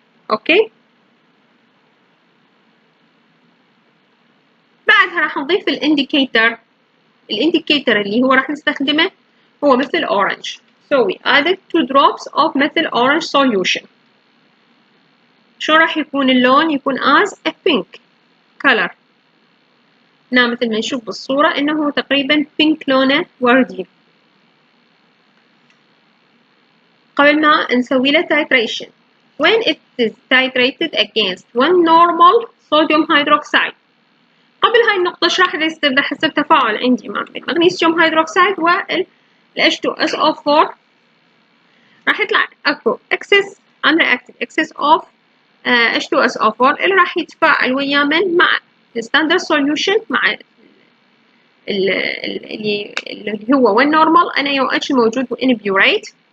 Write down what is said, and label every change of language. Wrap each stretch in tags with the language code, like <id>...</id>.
<ar>اوكي، بعدها راح نضيف الانديكيتر اللي هو راح نستخدمه هو مثل orange.</ar> <en>So we added 2 drops of methyl orange solution.</en> <ar>شو راح يكون اللون؟ يكون</ar> <en>as a pink color.</en> <ar>مثل ما نشوف بالصورة انه هو تقريبا pink لونه وردي. قبل ما نسوي له</ar> <en>titration when it is titrated against 1 normal sodium hydroxide.</en> <ar>قبل هاي النقطة ايش راح يصير؟ راح يصير تفاعل عندي مع المغنيسيوم هيدروكسيد وال H2SO4. راح يطلع اكو</ar> <en>excess unreacted excess of H2SO4</en> <ar>اللي راح يتفاعل ويا من مع الستاندرد solution مع اللي هو والنورمال NaOH الموجود in butyrate.</ar>